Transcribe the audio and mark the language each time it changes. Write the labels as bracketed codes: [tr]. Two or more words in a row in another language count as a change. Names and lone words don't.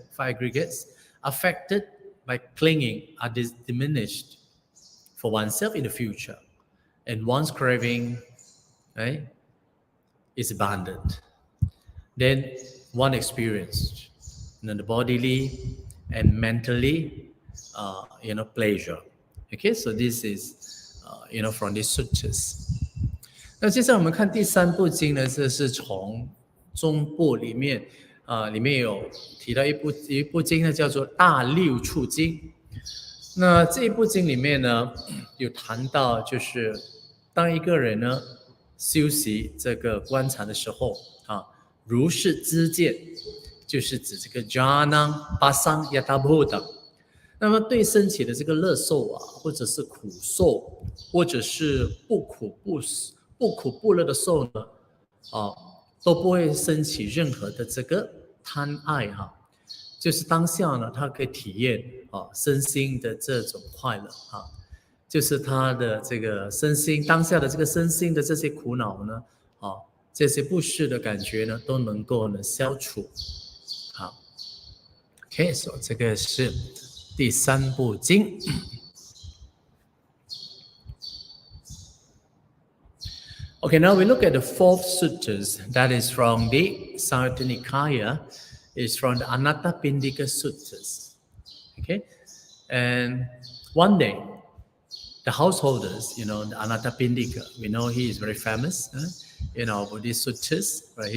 [en] Five aggregates affected by clinging are diminished for oneself in the future, and one's craving, right, is abandoned. Then one experienced, the bodily and mentally, pleasure. Okay, so this is, from these sutras. [zh] 那接下来我们看第三部经呢，这是从中部里面，里面有提到一部经呢，叫做《大六处经》。那这一部经里面呢，有谈到就是当一个人呢修习这个观察的时候啊，如是知见，就是指这个 [pi] jhana pasang yataha bhutam。 [zh] 那么对升起的这个乐受啊，或者是苦受，或者是不苦不乐的受呢，都不会升起任何的这个贪爱哈，就是当下呢，他可以体验身心的这种快乐哈，就是他的这个身心当下的这个身心的这些苦恼呢，这些不适的感觉呢，都能够呢消除。好 ，OK， 所以这个是第三部经。 [en] Okay, now we look at the fourth suttas. That is from the Samyutta Nikaya. It's from the Anathapindika Suttas. Okay, and one day, the householders, the Anathapindika, we know he is very famous, in our Buddhist suttas.